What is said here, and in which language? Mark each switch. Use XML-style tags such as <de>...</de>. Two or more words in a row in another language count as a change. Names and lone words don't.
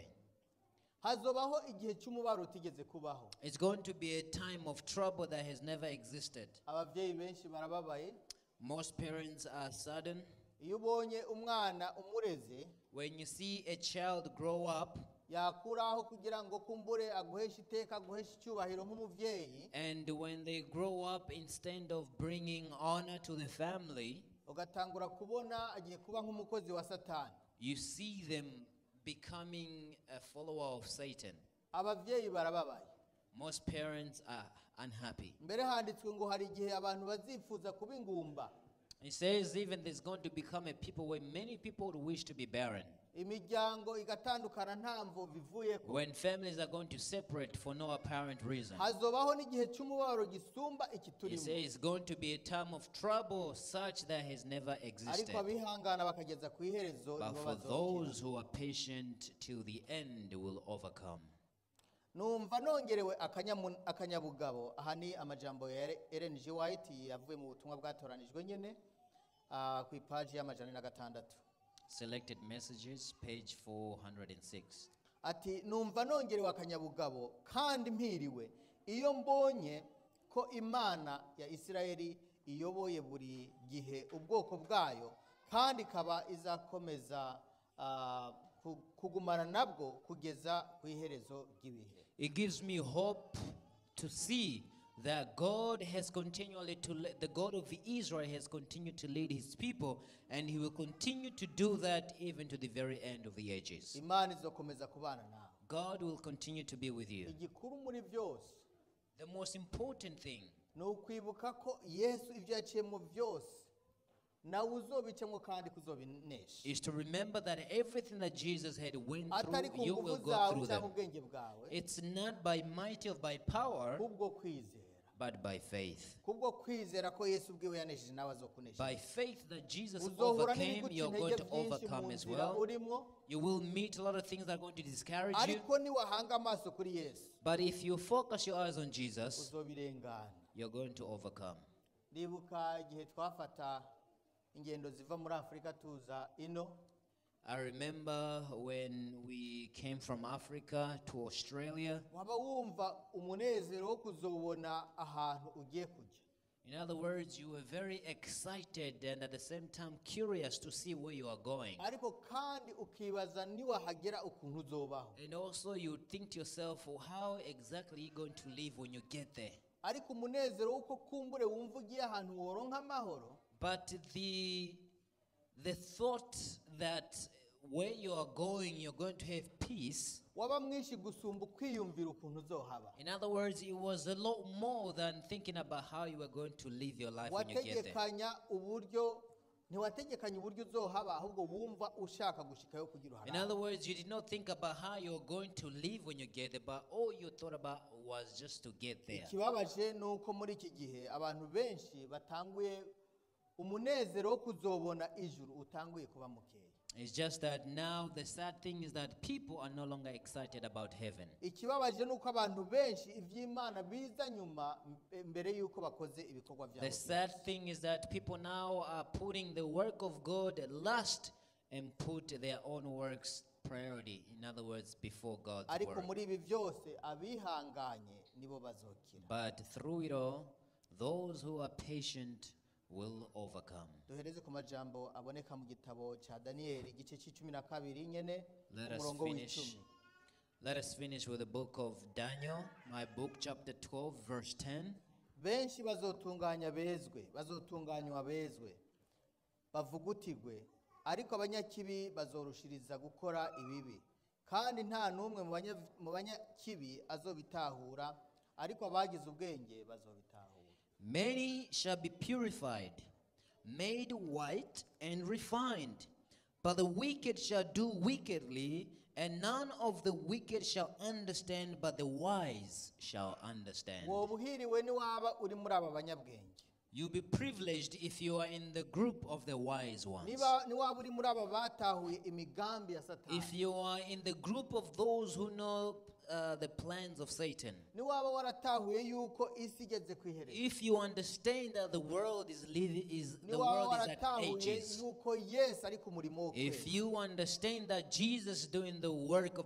<rn>Hazobaho igihe cy'umubaro utigeze kubaho.</rn> <en>It's going to be a time of trouble that has never existed.</en> <rn>Abavyeyi benshi barababaye.</rn> <en>Most parents are saddened.</en> <rn>Iyo ubonye umwana umureze,</rn> <en>When you see a child grow up,</en> <rn>yakuraho kugira ngo kumbure aguheshe iteka, aguheshe icyubahiro nk'umuvyeyi,</rn> <en>and when they grow up, instead of bringing honor to the family,</en> <rn>ugatangura kubona agiye kuba nk'umukozi wa Satani.</rn> <en>you see them becoming a follower of Satan.</en> <rn>Abavyeyi barababaye.</rn> <en>Most parents are unhappy.</en> <rn>Mbere handitswe ngo hari igihe abantu bazifuza kuba ingumba.</rn> <en>It says even there's going to become a people where many people would wish to be barren.</en> <rn>Imiryango igatandukana nta mvo bivuyeko.</rn> <en>When families are going to separate for no apparent reason.</en> <rn>Hazobaho n'igihe cy'umubabaro gisumba iki</rn> <en>It</en> <rn>turimo.</rn> <en>says it's going to be a time of trouble such that has never existed.</en> <rn>Ariko abihangana bakageza ku iherezo</rn> <en>But</en> <rn>nibo</rn> <en>for</en> <rn>bazokira.</rn> <en>those who are patient till the end will overcome.</en> <rn>Numva nongerewe akanyabugabo. Aha ni amajambo ya Ellen G. White yavuye mu butumwa bwatoranijwe nyene ku ipaji y'amajana 6.</rn> <en>Selected messages, page 406.</en> <rn>Ati numva nongerewe akanyabugabo kandi mpiriwe iyo mbonye ko Imana ya Isirayeli iyoboye buri gihe ubwoko bwayo kandi kaba izakomeza kugumana nabwo kugeza ku iherezo ry'ibihe.</rn> <en>It gives me hope to see that God has continually the God of Israel has continued to lead his people, and he will continue to do that even to the very end of the ages.</en> <rn>Imana izokomeza kubana nawe.</rn> <en>God will continue to be with you.</en> <rn>Igikuru muri byose</rn> <en>The most important thing</en> <rn>ni ukwibuka ko Yesu ibyo yaciyemo byose nawe uzobicamo kandi kuzobinesha.</rn> <en>is to remember that everything that Jesus had went</en> <rn>Atari</rn> <en>through, you</en> <rn>ku</rn> <en>will</en> <rn>nguvu</rn> <en>go</en> <rn>zawe</rn> <en>through them.</en> <rn>cyangwa ubwenge bwawe,</rn> <en>It's not by might or by power,</en> <rn>kubwo kwizera.</rn> <en>but by faith.</en> <rn>Kubwo kwizera ko Yesu ubwiwe yanesheje nawe azokunesha.</rn> <en>By faith that Jesus</en> <rn>Uzohura</rn> <en>overcame,</en> <rn>n'ibiguca</rn> <en>you're going</en> <rn>intege</rn> <en>to</en> <rn>byinshi mu</rn> <en>overcome as</en> <rn>nzira</rn> <en>well.</en> <rn>urimo,</rn> <en>You will meet a lot of things that are going to discourage you.</en> <rn>ariko niwahanga amaso kuri Yesu</rn> <en>But if you focus your eyes on Jesus,</en> <rn>uzobirengana.</rn> <en>you're going to overcome.</en> <rn>Ndibuka igihe twafata ingendo ziva muri Afrika tuza ino.</rn> <en>I remember when we came from Africa to Australia.</en> <rn>Waba wumva umunezero wo kuzobona ahantu ugiye kujya.</rn> <en>In other words, you were very excited and at the same time curious to see where you are going.</en> <rn>Ariko kandi ukibaza niwahagera ukuntu uzobaho.</rn> <en>And also you think to yourself, well, how exactly are you going to live when you get there?</en> <rn>Ariko umunezero uko kumbure wumva ugiye ahantu woronka amahoro.</rn> <en>But the thought that where you are going, you're going to have peace.</en> <rn>Waba mwinshi gusumba kwiyumvira ukuntu uzohaba.</rn> <en>In other words, it was a lot more than thinking about how you were going to live your life when you get there.</en> <rn>Wategekanya uburyo ntiwategekanya uburyo uzohaba ahubwo wumva ushaka gushikayo kugira</rn> <en>In</en> <rn>uharare.</rn> <en>other words, you did not think about how you're going to live when you get there, but all you thought about was just to get there.</en> <rn>Ikibabaje nuko muri iki gihe abantu benshi batanguye umunezero wo kuzobona ijuru utanguye kuba mukeya.</rn> <en>It's just that now the sad thing is that people are no longer excited about heaven.</en> <rn>ikibabaje nuko abantu benshi iby'Imana biza nyuma mbere yuko bakoze ibikorwa byabo. The sad thing is that people now are putting the work of God last and put their own works priority.</rn> <en>In other words, before God's</en> <rn>ariko</rn> <en>work.</en> <rn>muri ibi byose abihanganye nibo bazokira.</rn> <en>But through it all, those who are patient will overcome.</en> <rn>duhereze ku majambo aboneka mu gitabo cya Daniyeli igice c'12 nyene</rn> <en>Let us</en> <rn>umurongo</rn> <en>finish.</en> <rn>w'10.</rn> <en>Let us finish with the book of Daniel, my book, chapter 12, verse 10.</en> <rn>benshi bazotunganywa bezwe bavugutigwe ariko abanyakibi bazorushiriza gukora ibibi kandi nta numwe mu banyakibi azobitahura ariko abagize ubwenge bazobitahura.</rn> <en>Many shall be purified, made white and refined, but the wicked shall do wickedly, and none of the wicked shall understand, but the wise shall understand.</en> <rn>wobuhiriwe ni waba uri muri aba banyabwenge.</rn> <en>You'll be privileged if you are in the group of the wise ones.</en> <rn>niba ni waba uri muri aba batahuye imigambi ya Satani.</rn> <en>If you are in the group of those who know the plans of Satan.</en> <rn>ni waba waratahuye yuko isi igeze kwiherera.</rn> <en>If you understand that the world is</en> <rn>ni</rn> <en>the</en> <rn>waba</rn> <en>world is at</en> <rn>waratahuye</rn> <en>ages.</en> <rn>yuko Yesu ari ku murimo wo</rn> <en>If</en> <rn>kwera.</rn> <en>you understand that Jesus is doing the work of</en>